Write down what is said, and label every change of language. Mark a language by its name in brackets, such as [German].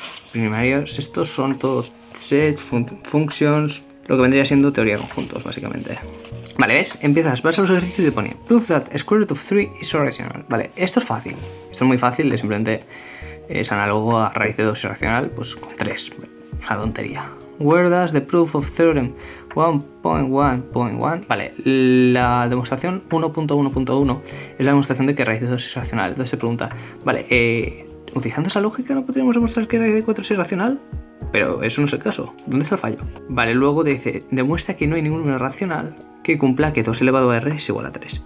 [Spanish] Preliminarios, estos son todos sets, functions, lo que vendría siendo teoría de conjuntos, básicamente. Vale, ¿ves? Vas a los ejercicios y te pone [English] Prove that square root of 3 is irrational. [Spanish] Vale, esto es fácil. Esto es muy fácil, simplemente es análogo a raíz de 2 irracional, pues con 3. O sea, tontería. [English] Where does the proof of theorem 1.1.1. [Spanish] Vale, la demostración 1.1.1 es la demostración de que raíz de 2 es irracional. Entonces se pregunta, vale, utilizando esa lógica no podríamos demostrar que raíz de 4 es irracional. Pero eso no es el caso. ¿Dónde está el fallo? Vale, luego dice, demuestra que no hay ningún número racional que cumpla que 2 elevado a r es igual a 3.